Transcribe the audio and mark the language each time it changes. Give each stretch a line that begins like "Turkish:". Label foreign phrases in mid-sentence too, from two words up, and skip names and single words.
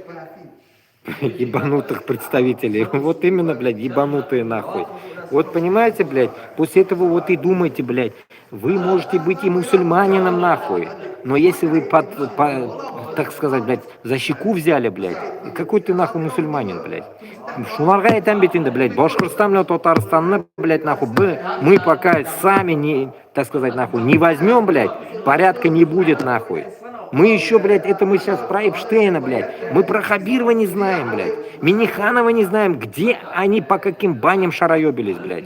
Russian: Ебанутых представителей. Вот именно, блядь, ебанутые нахуй. Вот понимаете, блядь, после этого вот и думайте, блядь, вы можете быть и мусульманином нахуй, но если вы так сказать, блядь, за щеку взяли, блядь, какой ты нахуй мусульманин, блядь?
Bashkir: Шунарға айтам бит инде, блядь, Башкортостан менен Татарстанны,
Russian: блядь, нахуй, мы пока сами не, так сказать, нахуй, не возьмем, блядь, порядка не будет, нахуй. Мы еще, блядь, это мы сейчас про Эпштейна, блядь. Мы про Хабирова не знаем, блядь. Миниханова не знаем, где они по каким баням шароебились, блядь.